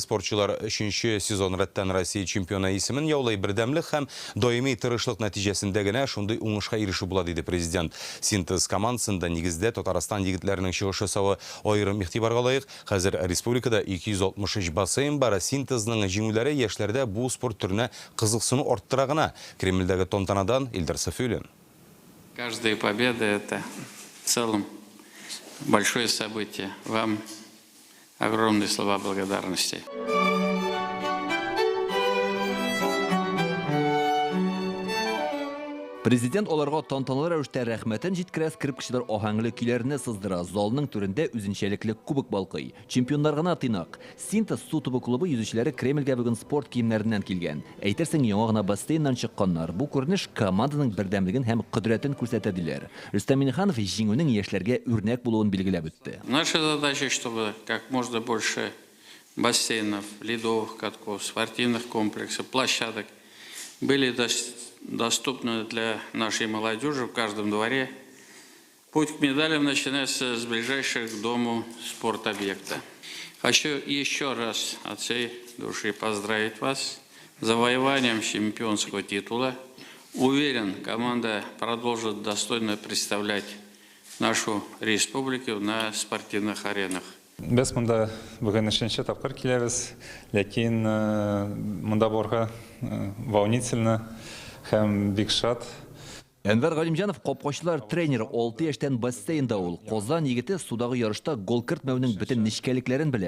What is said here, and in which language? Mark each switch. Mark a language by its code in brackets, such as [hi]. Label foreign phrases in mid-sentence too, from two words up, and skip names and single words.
[tt] Спортчылар 3-нче сезон рәттән Россия чемпионы исемен яулай, бердәмлек һәм даими тырышлык нәтиҗәсендә генә шундый уңышка ирешү була диде президент. Синтез командасында нигездә Татарстан егетләренең чыгышы савы аерым игътибарга лаек. Хәзер республикада 263 бассейн бар. Синтезның җиңүләре яшьләрдә бу спорт төренә кызыксыну арттыра гына. Кремльдәге тантанадан Илдар Сафиуллин. [ru] Каждая победа – это в целом большое событие. Вам огромные слова благодарности. [tt] Президент оларға тантаналы рәвештә рәхмәтен җиткерә, скрипкачылар аһәңле көйләрне сыздыра. Залның түрендә үзенчәлекле кубок балкый. Чемпионнар гына тыйнак. Синтез су тубы клубы йөзүчеләре Кремльгә бүген спорт киемнәреннән килгән. Әйтерсең, яңа гына бассейннан чыкканнар. Бу күренеш команданың бердәмлеген һәм кодрәтен күрсәтә диләр. Рустам Минниханов җиңүнең яшьләргә үрнәк булуын билгеләп үтте. [ru] Наша задача, чтобы как можно больше бассейнов, ледовых катков, спортивных комплексов, площадок были доступны для нашей молодежи в каждом дворе. Путь к медалям начинается с ближайших к дому спортобъекта. Хочу еще раз от всей души поздравить вас с завоеванием чемпионского титула. Уверен, команда продолжит достойно представлять нашу республику на спортивных аренах. [tt] Без монда бүген 3-нче тапкыр киләбез, ләкин монда барга волнительно һәм бик шат. Әнвәр Галимҗанов капкачылар тренеры 6 яшьтән бассейнда ул. Казан егете судагы ярышта гол кертмәүнең бөтен нечкәлекләрен белә.